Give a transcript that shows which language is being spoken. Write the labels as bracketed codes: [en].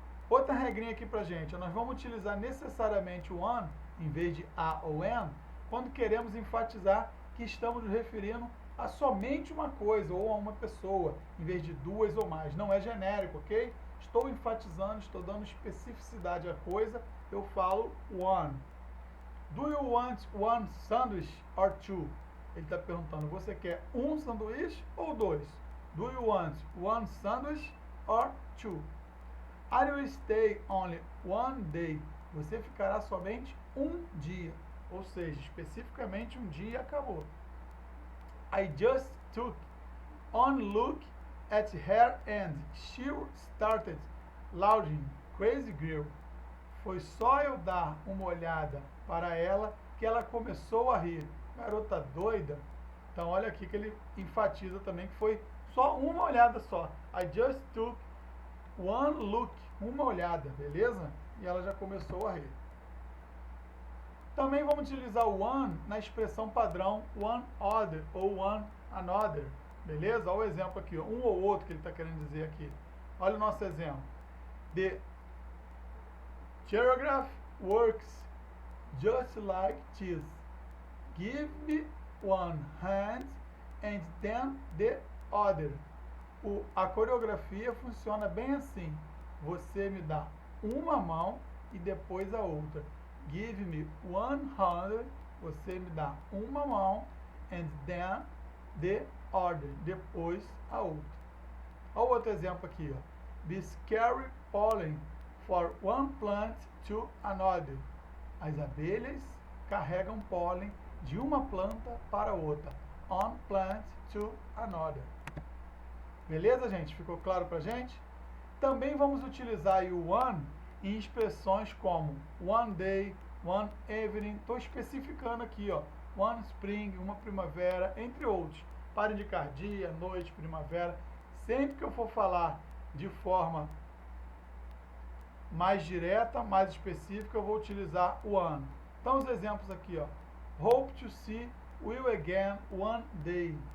[pt] Outra regrinha aqui pra gente, nós vamos utilizar necessariamente o one, em vez de a ou an, quando queremos enfatizar que estamos nos referindo a somente uma coisa ou a uma pessoa, em vez de duas ou mais. Não é genérico, ok? Estou enfatizando, estou dando especificidade à coisa, eu falo one. [en] Do you want one sandwich or two? [pt] Ele está perguntando, você quer um sanduíche ou dois? [en] Do you want one sandwich or two? Are you stay only one day? [pt] Você ficará somente um dia, ou seja, especificamente um dia e acabou. [en] I just took one look at her and she started laughing, crazy girl. [pt] Foi só eu dar uma olhada para ela que ela começou a rir. Garota doida. Então olha aqui que ele enfatiza também que foi só uma olhada só. [en] I just took one look, [pt] uma olhada, beleza? E ela já começou a rir. Também vamos utilizar o one na expressão padrão one other ou one another, beleza? Olha o exemplo aqui, ó, um ou outro que ele está querendo dizer aqui. Olha o nosso exemplo. [en] The choreograph works just like this. Give me one hand and then the other. [pt] A coreografia funciona bem assim. Você me dá uma mão e depois a outra. [en] Give me one hand. [pt] Você me dá uma mão [en] and then the other. [pt] Depois a outra. Olha o outro exemplo aqui, ó. [en] Bees carry pollen for one plant to another. [pt] As abelhas carregam pólen de uma planta para outra. [en] On plant to another. [pt] Beleza, gente? Ficou claro pra gente? Também vamos utilizar o one em expressões como one day, one evening. Estou especificando aqui, ó. One spring, uma primavera, entre outros. Para indicar dia, noite, primavera. Sempre que eu for falar de forma mais direta, mais específica, eu vou utilizar o one. Então, os exemplos aqui, ó. [en] Hope to see you again one day.